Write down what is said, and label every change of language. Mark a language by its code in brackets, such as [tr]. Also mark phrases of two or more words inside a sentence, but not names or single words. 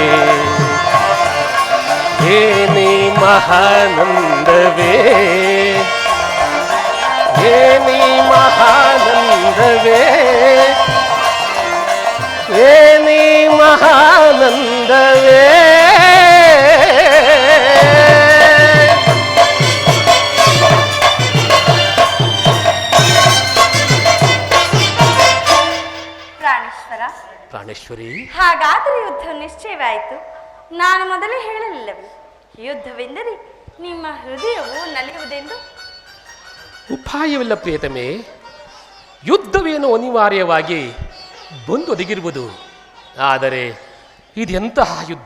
[kn] ಏನಿ ಮಹಾನಂದವೇ ಏನಿ ಮಹಾನಂದವೇ ಏನಿ ಮಹಾನಂದವೇ ಪ್ರಾಣೇಶ್ವರ, ಪ್ರಾಣೇಶ್ವರಿ, ಹಾಗಾದರೆ ಯುದ್ಧ ನಿಶ್ಚಯವಾಯಿತು. ನಾನು ಮೊದಲೇ ಹೇಳಲಿಲ್ಲವೇ, ಯುದ್ಧವೆಂದರೆ ನಿಮ್ಮ ಹೃದಯವು ನಲಿಯುವುದೆಂದು? ಉಪಾಯವಿಲ್ಲ ಪ್ರಿಯತಮೆ. ಯುದ್ಧವೇನು ಅನಿವಾರ್ಯವಾಗಿ ಬಂದೊದಗಿರುವುದು. ಆದರೆ ಇದೆಂತಹ ಯುದ್ಧ?